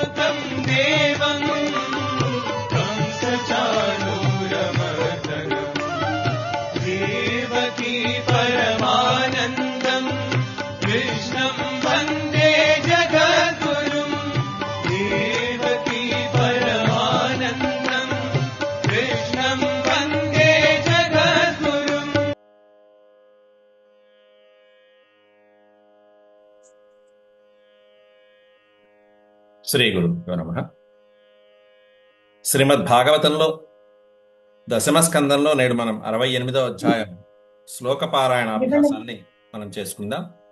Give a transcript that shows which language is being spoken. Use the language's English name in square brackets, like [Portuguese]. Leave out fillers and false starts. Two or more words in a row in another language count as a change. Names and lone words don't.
[Sanskrit] देवं कंसचाणूरमर्दनम् देवकी परमानन्दम् कृष्णं वन्दे जगद्गुरुम् देवकी परमानन्दम् कृष्णं वन्दे जगद्गुरुम्। శ్రీ గురుభ్యో నమః. [Telugu] శ్రీమద్ భాగవతంలో దశమ స్కందంలో నేడు మనం 68వ అధ్యాయం శ్లోక పారాయణ అభ్యాసాన్ని మనం చేసుకుందాం.